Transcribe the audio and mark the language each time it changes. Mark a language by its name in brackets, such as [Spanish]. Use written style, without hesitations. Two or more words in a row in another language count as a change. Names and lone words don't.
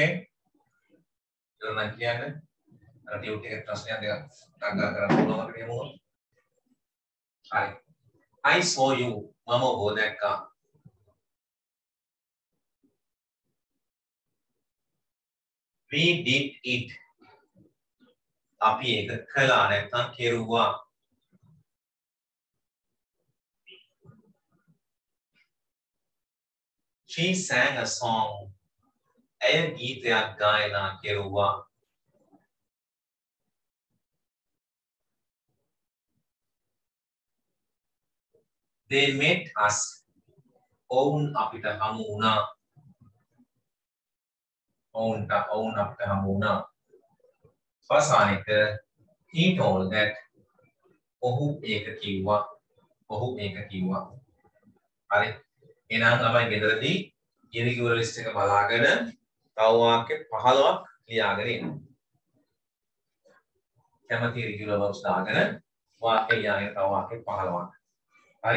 [Sinhala] ඊළඟ කියන්නේ අර ටියුට් එකේ ප්‍රශ්නයක් දෙකක් අග්ගා කරන්න පුළුවන් අපිට එහෙම වුණොත්. හරි. [English] I saw you. [Sinhala] මම ඔබ දැක්කා. [English] we did it. [Sinhala] අපි ඒක කළා නැත්නම් කෙරුවා. [English] she sang a song. [Sinhala] ඇය ගීතයක් ගායනා කෙරුවා. [English] they met us. [Sinhala] ඔවුන් අපිට හමු වුණා. ඔවුන් අපිට හමු වුණා. අවසාන එක [English] he told that. [Sinhala] ඔහු ඒක කිව්වා. ඔහු ඒක කිව්වා. හරි. එහෙනම් ළමයි ගෙදරදී [English] irregular list [Sinhala] එක බලාගෙන තව වාක්‍ය 15ක් ලියාගෙන එන්න. කැමති [English] irregular verbs [Sinhala] දාගෙන වාක්‍ය ලියාගෙන තව වාක්‍ය 15ක්. හරි.